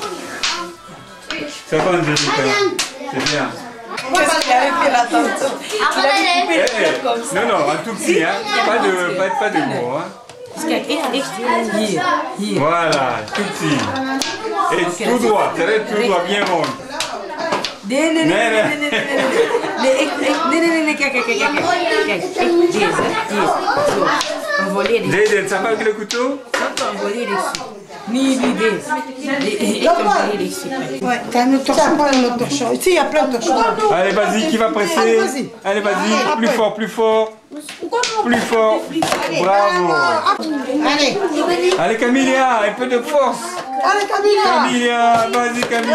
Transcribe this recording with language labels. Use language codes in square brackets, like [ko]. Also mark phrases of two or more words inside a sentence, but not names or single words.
[fr] Ça va, Angelica? C'est bien. Qu'est-ce qu'il avait fait là tantôt? Il avait coupé le truc comme ça. Non, non, un tout petit, hein? Pas de gros, hein? [nl] Kijk, hier. [fr] Voilà, tout petit. Et tout droit, ça va être tout droit, bien rond. [nl] Nee, kijk. Kijk, deze, hier. Zo, een volledig. [fr] Jayden, ça va avec le couteau? [nl] Een volledig super. Niet deze. Ik kan volledig super. [fr] ouais, t'as un autre torchon, pas un autre torchon. Ici, il y a plein de torchons. Allez, vas-y, qui va presser? Allez, vas-y, plus fort, plus fort. Plus fort. Bravo. Allez, Allez, Camilla, un peu de force. allez Camilla. Camilla, vas-y, Camilla.